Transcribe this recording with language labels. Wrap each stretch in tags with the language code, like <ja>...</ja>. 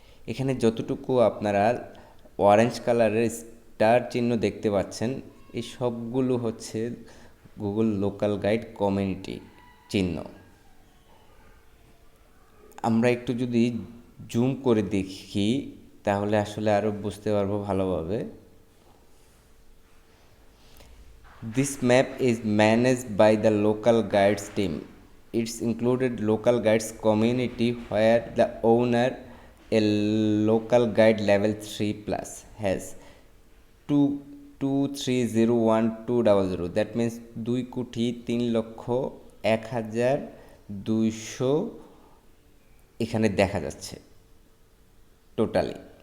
<bn>এখানে যতটুকু আপনারা অরেঞ্জ কালারের স্টার চিহ্ন দেখতে পাচ্ছেন, এই সবগুলো হচ্ছে গুগল লোকাল গাইড কমিউনিটি চিহ্ন। আমরা একটু যদি জুম করে দেখি তাহলে আসলে আরও বুঝতে পারবো ভালোভাবে।</bn> <en>This map is managed by the local guides team. It's included local guides community where the owner, a local guide level 3 plus, has 2,230,1,200. That means</en> <bn>2,03,01,200 এখানে দেখা যাচ্ছে টোটালি।</bn>